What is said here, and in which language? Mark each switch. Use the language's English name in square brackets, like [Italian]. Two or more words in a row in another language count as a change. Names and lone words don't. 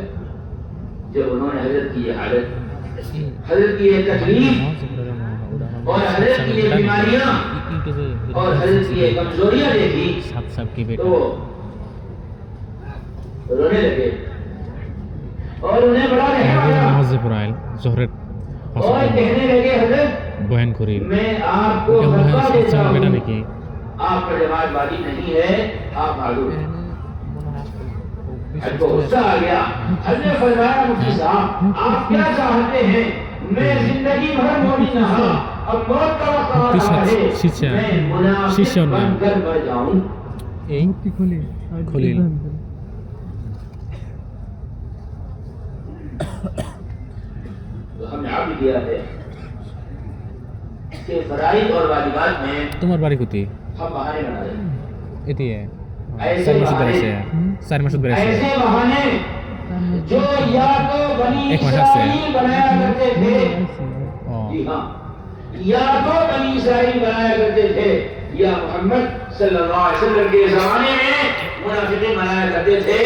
[Urdu] جب انہوں نے حضرت کی یہ حالت حضرت کی یہ تکلیف اور حضرت کی یہ بیماریاں اور حضرت کی یہ کمزوریاں دیکھی تو رونے لگے اور انہیں بڑا رحم آیا اور کہنے لگے حضرت [Bangla] বয়ান করি [Urdu] میں آپ کو فتویٰ دیتا ہوں آپ کا جماعت واجب نہیں ہے آپ معذور ہیں. کو غصہ آ گیا. حضرت نے فرمایا مفتی صاحب آپ کیا چاہتے ہیں میں زندگی بھر مومن رہا اب موت کا وقت آ رہا ہے میں منافق بن کر مر جاؤں. [Bangla] এই খলিল [Urdu] تو ہم نے عقل کیا ہے کہ فرائض اور واجبات میں [Bangla] তোমার বাড়ি কোথায় [Urdu] ہم بہانے بنا رہے ہیں. [Bangla] এটি [Urdu] ایسے بہانے جو یا تو بنی اسرائیل بنایا کرتے تھے جی ہاں یا تو بنی اسرائیل بنایا کرتے تھے یا محمد [Arabic] صلی اللہ علیہ وسلم [Urdu] کے زمانے میں منافقین بنایا کرتے تھے.